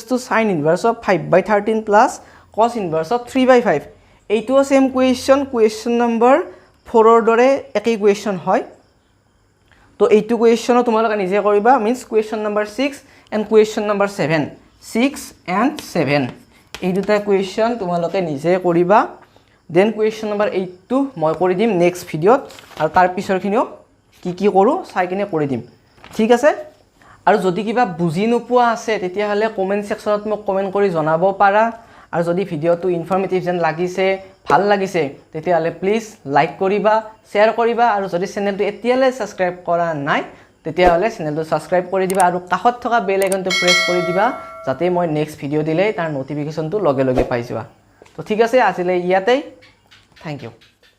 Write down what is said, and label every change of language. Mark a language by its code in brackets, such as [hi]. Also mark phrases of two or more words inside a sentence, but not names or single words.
[en] to sin inverse of 5 by 13 plus cos inverse of 3 by 5 [as] এইটো [en] same question number 4 [as] ৰ দৰে একই কোৱেশ্চন হয় তো এইটো কোৱেশ্চন তোমালোকে নিজে কৰিবা [en] means question number 6 and question number 7 6 and 7 [as] এই দুটা কোৱেশ্চন তোমালোকে নিজে কৰিবা [en] then question number 8 [as] টো মই কৰি দিম next ভিডিওত আৰু তাৰ পিছৰখিনিও কি কৰো চাই কিনে কৰি দিম ঠিক আছে আৰু যদি কিবা বুজি নোপোৱা আছে তেতিয়া হলে কমেন্ট সেকশনত মোক কমেন্ট কৰি জনাব পাৰা আৰু যদি ভিডিওটো ইনফৰমেটিভ যেন লাগিছে ভাল লাগিছে তেতিয়া হলে [en] please like [as] কৰিবা শেয়াৰ কৰিবা আৰু যদি চেনেলটো এতিয়ালৈ সাবস্ক্ৰাইব কৰা নাই তেতিয়া হলে চেনেলটো সাবস্ক্ৰাইব কৰি দিবা আৰু কাষত থকা বেল আইকনটো প্ৰেছ কৰি দিবা যাতে মই [en] next video [as] দিলে তাৰ নটিফিকেশনটো লগে লগে পাই যাবা তো ঠিক আছে আজিলৈ ইয়াতেই [en] thank you